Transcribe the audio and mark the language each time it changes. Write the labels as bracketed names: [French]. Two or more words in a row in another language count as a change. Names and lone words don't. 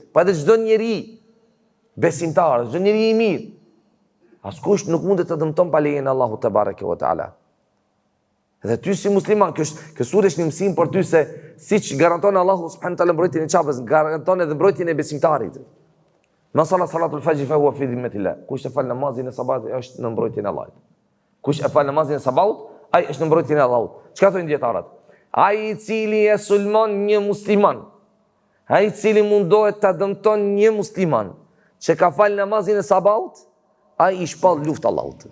[Albanian] Po edhe çdo njeri besimtar, çdo njeri i mirë, askush nuk mund të dëmton pa lejen e Allahut [Arabic] تبارك وتعالى. [Albanian] Dhe ty si musliman, kjo sure është një mësim për ty se siç garanton Allahu [Arabic] سبحانه وتعالى [Albanian] mbrojtjen e Qabes, garanton edhe mbrojtjen e besimtarit. [Arabic] من صلى صلاة الفجر فهو في ذمة الله. [Albanian] Kush e fal namazin e sabatit është në mbrojtjen e Allahut. Kush e fal namazin e sabatit, ai është në mbrojtjen e Allahut. Çka thonë dietarët? Ai i cili e sulmon një musliman, ai i cili mundohet ta dëmton një musliman që ka fal namazin e sabatit, ai i shpall luftë Allahut.